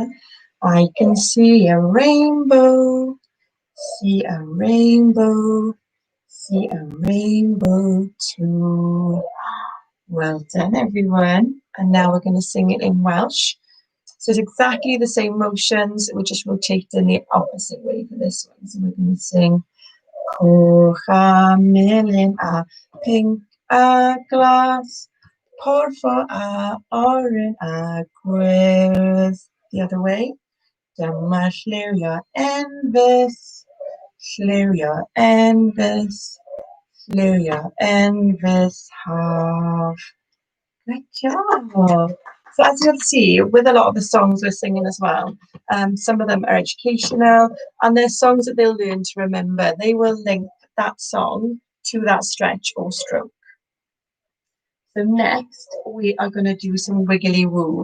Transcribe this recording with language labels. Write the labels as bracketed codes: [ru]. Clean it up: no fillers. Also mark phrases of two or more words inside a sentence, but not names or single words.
[en] I can see a rainbow, see a rainbow, see a rainbow too. Well done, everyone. And now we're going to sing it in Welsh. So it's exactly the same motions. We're just rotating the opposite way for this one. So we're going to sing [cy] coch a melyn a pink a glas, porfo a oren a gwyrdd. [en] The other way. [cy] dyma lliwio enfys, lliwio enfys, lliwio enfys haf. [en] Good job. So as you'll see, with a lot of the songs we're singing as well, some of them are educational and they're songs that they'll learn to remember. They will link that song to that stretch or stroke. So next, we are going to do some wiggly woo.